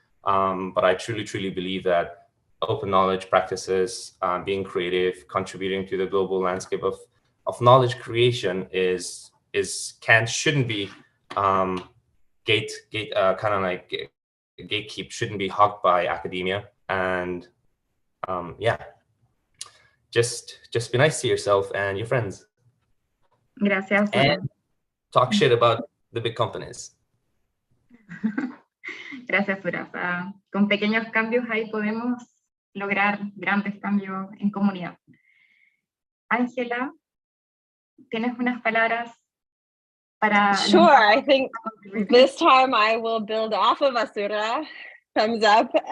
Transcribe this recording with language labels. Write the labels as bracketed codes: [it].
[en] But I truly believe that open knowledge practices, being creative, contributing to the global landscape of knowledge creation shouldn't be gatekeep, shouldn't be hogged by academia. And yeah, just be nice to yourself and your friends. [es] Gracias. [en] And talk shit about the big companies. [es] Gracias, Suraz. Con pequeños cambios ahí podemos lograr grandes cambios en comunidad. Ángela, ¿tienes unas palabras para... [en] Sure, I think this time I will build off of Asura. Thumbs up.